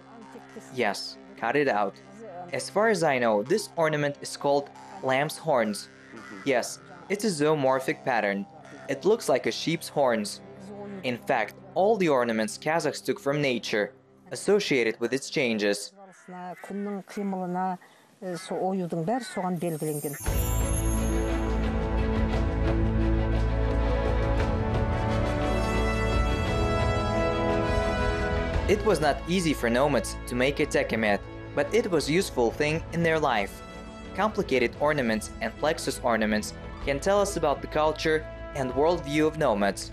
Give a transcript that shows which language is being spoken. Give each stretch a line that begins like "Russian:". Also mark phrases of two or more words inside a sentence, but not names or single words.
English: Yes, cut it out. As far as I know, this ornament is called lamb's horns. Yes, it's a zoomorphic pattern. It looks like a sheep's horns. In fact, all the ornaments Kazakhs took from nature, associated with its changes.
Kazakh: күннің қимылына оюдың бәрі соған белгіленген.
English: It was not easy for nomads to make a tekemet, but it was a useful thing in their life. Complicated ornaments and plexus ornaments can tell us about the culture and worldview of nomads.